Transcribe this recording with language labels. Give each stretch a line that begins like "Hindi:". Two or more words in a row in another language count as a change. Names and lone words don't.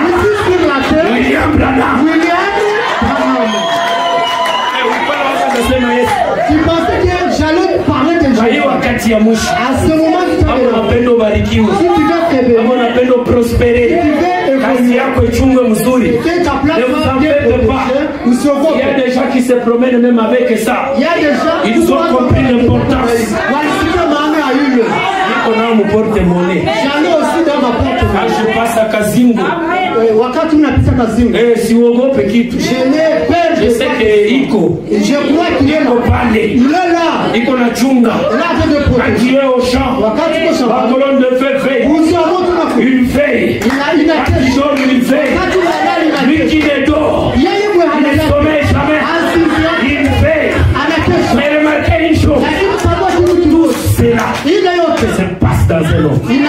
Swahili: William Branham wakati ya mwisho kama unapenda ubarikiwe, kama unapenda prospere, kazi yako ichungwe mzuri.
French: Ne vous en faites pas. Il y a des gens qui se promènent même avec ça. Ils ont compris l'importance.
Swahili: Niko nao mu porte-monnaie.
French: Quand je passe à Kazingo,
Swahili: si uogope kitu.
French: Je sais que
Swahili: iko pale, iko na chunga.
French: Quand tu es au champ, la colonne de feu fait une feuille. Quand tu donnes une feuille, lui qui ne dort, il ne sommeille jamais. Une feuille. Mais remarquez une chose, tout cela se passe dans un homme.